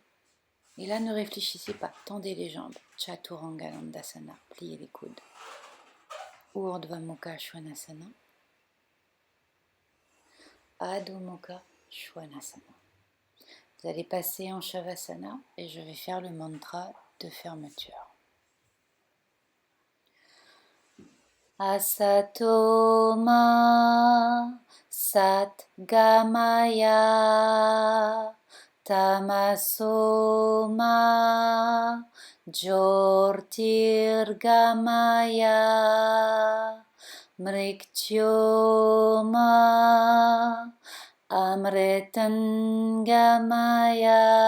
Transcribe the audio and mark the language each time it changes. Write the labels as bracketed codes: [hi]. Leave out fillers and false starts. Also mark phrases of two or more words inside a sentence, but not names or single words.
[fr] Et là, ne réfléchissez pas, tendez les jambes. Chaturanga Dandasana, pliez les coudes. Urdhva Mukha Svanasana. Adho Mukha Svanasana. Vous allez passer en Shavasana et je vais faire le mantra de fermeture. [sa] असतो मा सद् गमय तमसो मा ज्योतिर् गमय मृत्योर् मा अमृतं गमय.